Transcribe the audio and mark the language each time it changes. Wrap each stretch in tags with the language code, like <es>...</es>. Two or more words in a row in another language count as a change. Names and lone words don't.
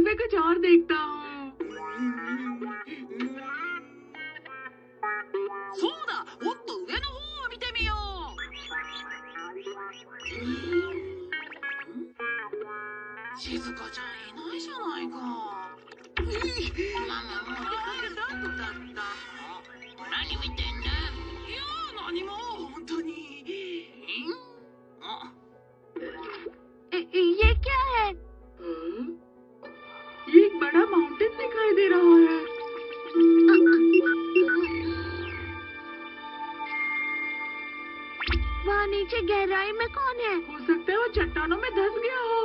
<hi>कुछ और देखता हूँ।</hi> <ja>そうだ、もっと上の方を見てみよう。静香ちゃんいないじゃないか。ママもう出かけた後だった。何見てんだ。いや何も本当に。あ、</ja> <hi>ये क्या है? ये एक बड़ा माउंटेन दिखाई दे रहा है। वहाँ नीचे गहराई में कौन है? हो सकता है वो चट्टानों में धंस गया हो।</hi>